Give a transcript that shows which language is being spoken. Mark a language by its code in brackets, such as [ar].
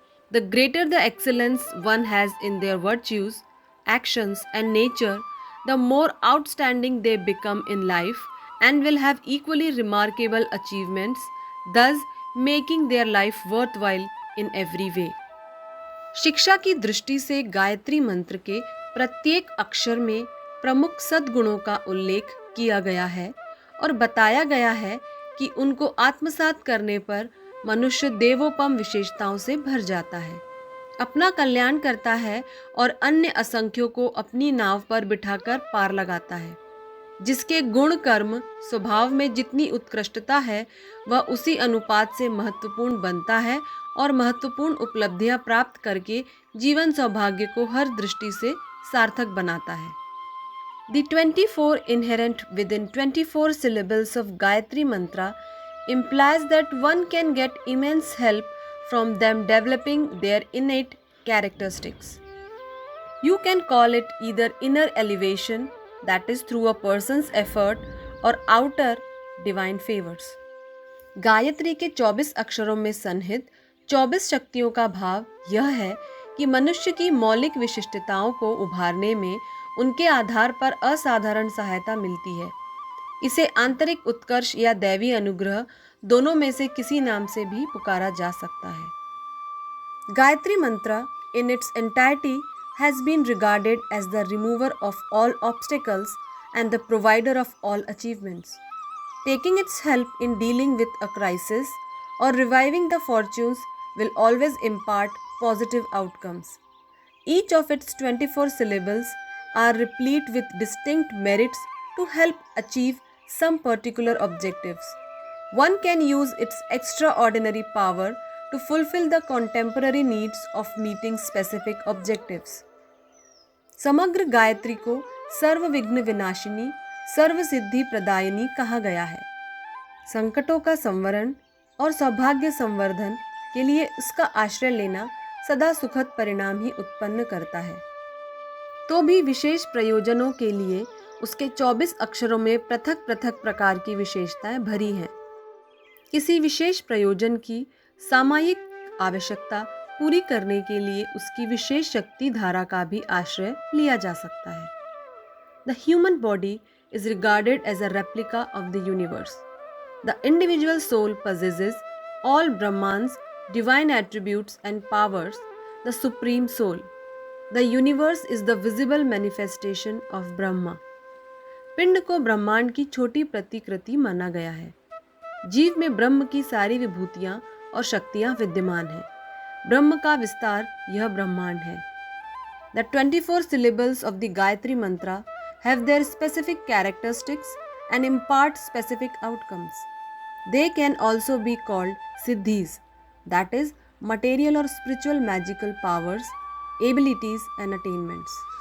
[en] The greater the excellence one has in their virtues, actions, and nature, the more outstanding they become in life and will have equally remarkable achievements, thus making their life worthwhile in every way. [hi] शिक्षा की दृष्टि से गायत्री मंत्र के प्रत्येक अक्षर में प्रमुख सद्गुणों का उल्लेख किया गया है और बताया गया है कि उनको आत्मसात करने पर मनुष्य देवोपम विशेषताओं से भर जाता है, अपना कल्याण करता है और अन्य असंख्यों को अपनी नाव पर बिठाकर पार लगाता है। जिसके गुण कर्म स्वभाव में जितनी उत्कृष्टता है वह उसी अनुपात से महत्वपूर्ण बनता है और महत्वपूर्ण उपलब्धियां प्राप्त करके जीवन सौभाग्य को हर दृष्टि से सार्थक बनाता है। [en] The 24 inherent within 24 syllables of Gayatri Mantra implies that one can get immense help from them developing their innate characteristics. You can call it either inner elevation, that is through a person's effort, or outer divine favors. [hi] Gayatri के 24 अक्षरों में सन्निहित 24 शक्तियों का भाव यह है कि मनुष्य की मौलिक विशिष्टताओं को उभारने में उनके आधार पर असाधारण सहायता मिलती है। इसे आंतरिक उत्कर्ष या दैवी अनुग्रह दोनों में से किसी नाम से भी पुकारा जा सकता है। [en] Gayatri mantra in its entirety has been regarded as the remover of all obstacles and the provider of all achievements. Taking its help in dealing with a crisis or reviving the fortunes will always impart positive outcomes. Each of its 24 syllables are replete with distinct merits to help achieve some particular objectives. One can use its extraordinary power to fulfill the contemporary needs of meeting specific objectives. [hi] समग्र गायत्री को सर्व विघ्न विनाशिनी, सर्व सिद्धि प्रदायिनी कहा गया है। संकटों का संवरण और सौभाग्य संवर्धन के लिए उसका आश्रय लेना सदा सुखद परिणाम ही उत्पन्न करता है। तो भी विशेष प्रयोजनों के लिए उसके 24 अक्षरों में पृथक पृथक प्रकार की विशेषताएं भरी हैं। किसी विशेष प्रयोजन की सामायिक आवश्यकता पूरी करने के लिए उसकी विशेष शक्ति धारा का भी आश्रय लिया जा सकता है। [en] The human body is regarded as a replica of the universe. The individual soul possesses all Brahman's divine attributes and powers, the supreme soul. The universe is the visible manifestation of Brahma. [hi] पिंड को ब्रह्मांड की छोटी प्रतिकृति माना गया है। जीव में ब्रह्म की सारी विभूतियां और शक्तियां विद्यमान हैं। ब्रह्म का विस्तार यह ब्रह्मांड है। [en] The 24 syllables of the Gayatri Mantra have their specific characteristics and impart specific outcomes. They can also be called siddhis, that is, material or spiritual magical powers, abilities and attainments.